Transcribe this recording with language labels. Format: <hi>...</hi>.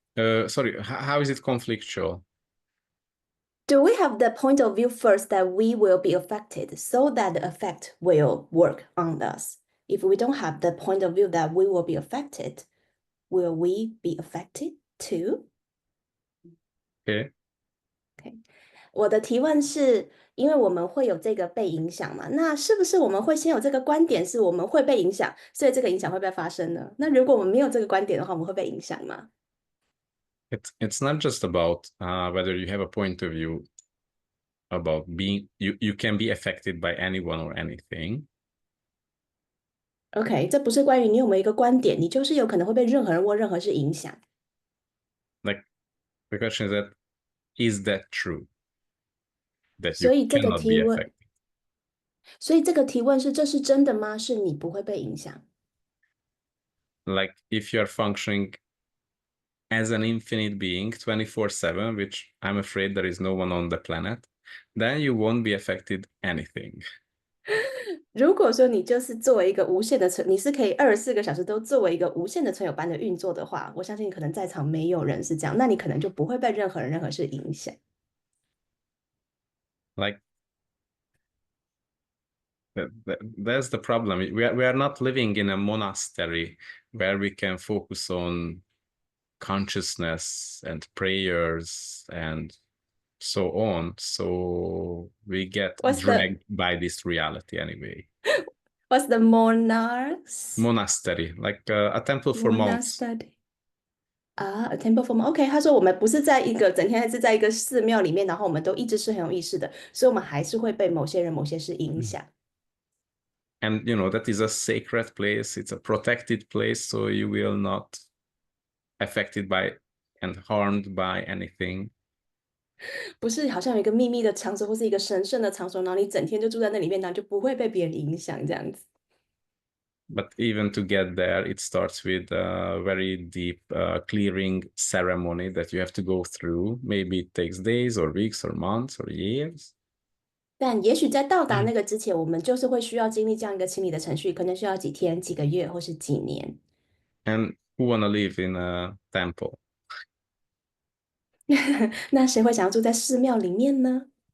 <en>Sorry, how is it conflictual? Do we have the point of view first that we will be affected so that the effect will work on us? If we don't have the point of view that we will be affected, will we be affected too? Okay.</en> <zh>我的提问是，因为我们会有这个被影响嘛，那是不是我们会先有这个观点，是我们会被影响，所以这个影响会不会发生呢？那如果我们没有这个观点的话，我们会被影响吗？</zh> <en>It's not just about whether you have a point of view about being you can be affected by anyone or anything.</en> <zh>OK，这不是关于你有没有一个观点，你就是有可能会被任何人或任何事影响。</zh> <en>Like the question is that true? That</en> <zh>所</zh> <en>you</en> <zh>以这个</zh> <en>cannot</en> <zh>提</zh> <en>be</en> <zh>问，</zh> <en>affected.</en> <zh>所以这个提问是：这是真的吗？是你不会被影响？</zh> <en>Like if you're functioning as an infinite being 24/7, which I'm afraid there is no one on the planet, then you won't be affected anything.</en> <zh>如果说你就是作为一个无限的存，你是可以24个小时都作为一个无限的存有般的运作的话，我相信可能在场没有人是这样，那你可能就不会被任何人、任何事影响。</zh> <en>Like that's the problem. We are not living in a monastery where we can focus on consciousness and prayers and so on. So we get dragged by this reality anyway. What's the monarchs? Monastery, like a temple for monks. 啊，a temple form。</en> <zh>OK，他说我们不是在一个整天是在一个寺庙里面，然后我们都一直是很有意识的，所以我们还是会被某些人、某些事影响。</zh> <en>And that is a sacred place. It's a protected place, so you will not affected by and harmed by anything.</en> <zh>不是好像有一个秘密的场所或是一个神圣的场所，然后你整天就住在那里面，然后就不会被别人影响这样子。</zh> <en>But even to get there, it starts with a very deep clearing ceremony that you have to go through. Maybe it takes days or weeks or months or years.</en> <zh>但也许在到达那个之前，我们就是会需要经历这样一个清理的程序，可能需要几天、几个月或是几年。</zh> <en>And who wanna live in a temple?</en> <zh>那谁会想要住在寺庙里面呢？</zh>